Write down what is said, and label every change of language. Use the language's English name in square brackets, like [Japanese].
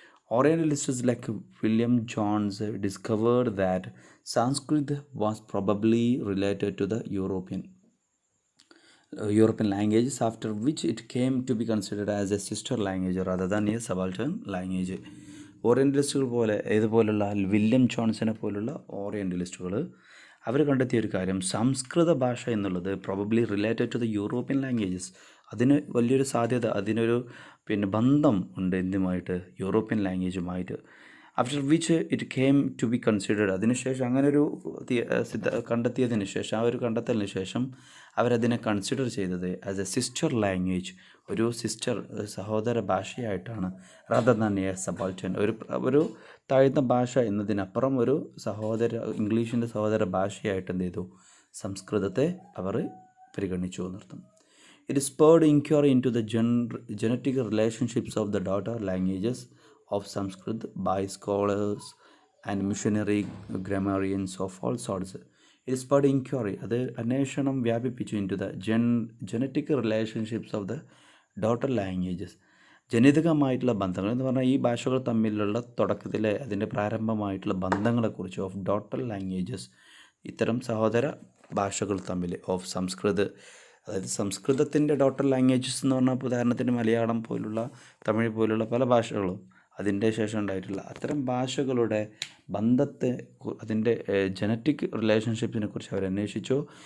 [English] Orientalists like William Jones discovered that Sanskrit was probably related to the European languages, after which it came to be considered as a sister language rather than a subaltern language. [Malayalam] ഓറിയൻ്റലിസ്റ്റുകൾ പോലെ ഇതുപോലുള്ള William ജോൺസിനെ പോലുള്ള ഓറിയൻ്റലിസ്റ്റുകൾ അവർ കണ്ടെത്തിയ ഒരു കാര്യം സംസ്കൃത ഭാഷ എന്നുള്ളത് [English] Probably related to the European languages. [Malayalam] അതിന് വലിയൊരു സാധ്യത അതിനൊരു ബന്ധം ഉണ്ട് എന്തുമായിട്ട് European ലാംഗ്വേജുമായിട്ട്. [English] after which it came to be considered [Malayalam] അതിനുശേഷം അങ്ങനൊരു കണ്ടെത്തിയതിന് ശേഷം ആ ഒരു കണ്ടെത്തലിന് ശേഷം അവരതിനെ കൺസിഡർ ചെയ്തത് [English] as a sister language [Malayalam] ഒരു സഹോദര ഭാഷയായിട്ടാണ് [English] rather than a subaltern [Malayalam] ഒരു താഴ്ന്ന ഭാഷ എന്നതിനപ്പുറം ഒരു ഇംഗ്ലീഷിൻ്റെ സഹോദര ഭാഷയായിട്ട് എന്ത് ചെയ്തു സംസ്കൃതത്തെ അവർ പരിഗണിച്ചു എന്നർത്ഥം. [English] It spurred inquiry into the genetic relationships of the daughter languages of Sanskrit by scholars and missionary grammarians of all sorts. It spurred inquiry, [Malayalam] അത് അന്വേഷണം വ്യാപിപ്പിച്ചു [English] into the genetic relationships of the daughter languages. [Malayalam] ജനിതകമായിട്ടുള്ള ബന്ധങ്ങൾ എന്ന് പറഞ്ഞാൽ ഈ ഭാഷകൾ തമ്മിലുള്ള തുടക്കത്തിലെ അതിൻ്റെ പ്രാരംഭമായിട്ടുള്ള ബന്ധങ്ങളെക്കുറിച്ച് [English] of daughter languages [Malayalam] ഇത്തരം സഹോദര ഭാഷകൾ തമ്മിൽ ഓഫ് സംസ്കൃത് അതായത് സംസ്കൃതത്തിൻ്റെ ഡോട്ടർ ലാംഗ്വേജസ് എന്ന് പറഞ്ഞാൽ ഉദാഹരണത്തിന് മലയാളം പോലുള്ള തമിഴ് പോലുള്ള പല ഭാഷകളും അതിൻ്റെ ശേഷം ഉണ്ടായിട്ടുള്ള അത്തരം ഭാഷകളുടെ ബന്ധത്തെ അതിൻ്റെ ജനറ്റിക് റിലേഷൻഷിപ്പിനെ കുറിച്ച് അവർ അന്വേഷിച്ചു.